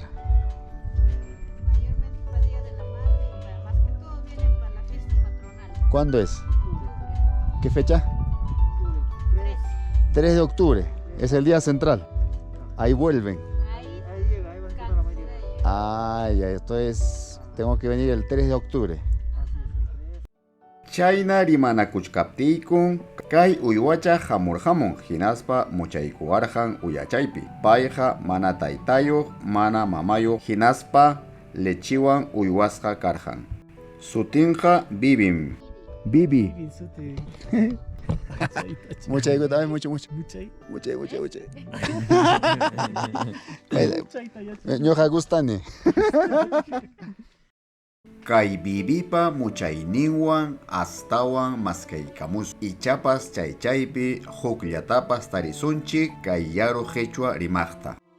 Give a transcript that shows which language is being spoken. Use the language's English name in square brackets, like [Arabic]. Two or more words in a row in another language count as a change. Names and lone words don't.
[Spanish] Mayormente para Día de la Madre y más que todo vienen para la fiesta patronal. ¿Cuándo es? ¿Qué fecha? 3. 3 de octubre. Es el día central. Ahí vuelven. Ahí Ahí llega, ahí va a estar la mayoría. Ah, ya, esto es... Tengo que venir el 3 de octubre. [Quechua] Chayna rimanakuchkaptiykun kay uywacha hamurhamun hinaspa muchaykuwarqan uyachaypi. Payqa mana taytayuq, mana mamayuq hinaspa lechiwan uywasqa karqan. Sutinqa Bibim. Bibi. Insute. [Spanish] Muchayku también, mucho. [Quechua] Muchay. Muchay. Muchayta ya. Ñoqa gustani. Kay bibipa muchayninwan astawan maskaykamus. Ichapas chaychaypi hukllatapas tarisunchik kay yaru qhechua rimaqta.